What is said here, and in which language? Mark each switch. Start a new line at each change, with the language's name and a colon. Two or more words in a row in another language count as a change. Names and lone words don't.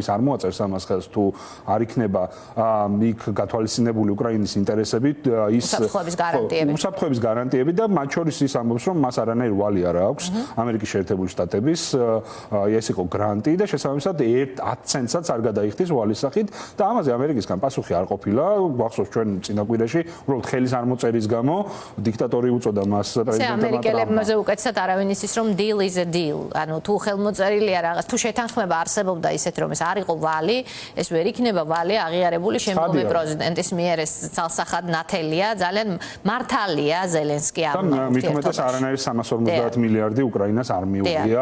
Georgian: ის არ მოაწერს ამას ხელს თუ არ იქნება იქ გათვალისწინებული უკრაინის ინტერესები ის უსაფრთხოების გარანტიები და მათ შორის ის ამბობს რომ მას არანაირი ვალი არ აქვს ამერიკის შეერთებული შტატების ეს იყო გრანტი და შესაბამისად 10 ცენტსაც არ გადაიხდის ვალის სახით და ამაზე ამერიკისგან პასუხი არ ყოფილა გვახსოვს ჩვენ წინაკვირაში უბრალოდ ხელის არ მოწერის გამო დიქტატორი უწოდა მას პრეზიდენტმა ამერიკელებმაზე უკეთესად არავინ იცის რომ
English: deal is a deal
Georgian: ანუ თუ ხელმოწერილია რაღაც თუ შეთანხმება არსებობდა ისეთ რომ ეს არ იყო ვალი ეს ვერ იქნება ვალი აღიარებული შემდგომი პრეზიდენტის მიერ ეს ძალსახად ნათელია ძალიან მართალია ზელენსკი ამ მithumetes არანაირი 350 მილიარდი უკრაინას არ მიუღია